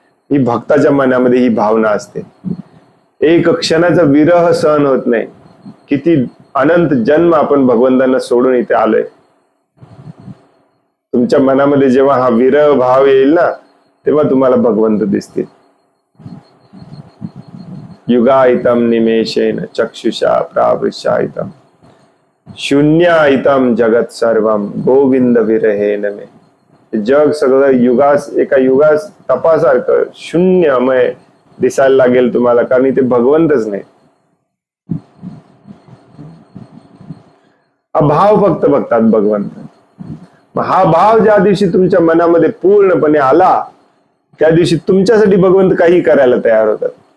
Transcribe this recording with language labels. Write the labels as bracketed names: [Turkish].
[Marathi] ही भक्ताच्या मनामध्ये ही भावना असते. एक क्षणाचा विरह सहन होत नाही. किती अनंत जन्म आपण भगवंतांना सोडून इथे आलोय. तुमच्या मनामध्ये जेव्हा हा विरह भाव येईल ना, तेव्हा तुम्हाला भगवंत दिसतील. [Sanskrit] युगायतम निमेषेन चक्षुषा प्रावृषायतम शून्यायतम जगत सर्वम गोविंद विरहेन मे. [Marathi] जग सगळं एका युगास तपासारखं शून्यमय दिसायला लागेल तुम्हाला, कारण इथे भगवंतच नाही. हा भाव फक्त बघतात भगवंत. हा भाव ज्या दिवशी तुमच्या मनामध्ये पूर्णपणे आला त्या दिवशी तुमच्यासाठी भगवंत काही करायला तयार होतात.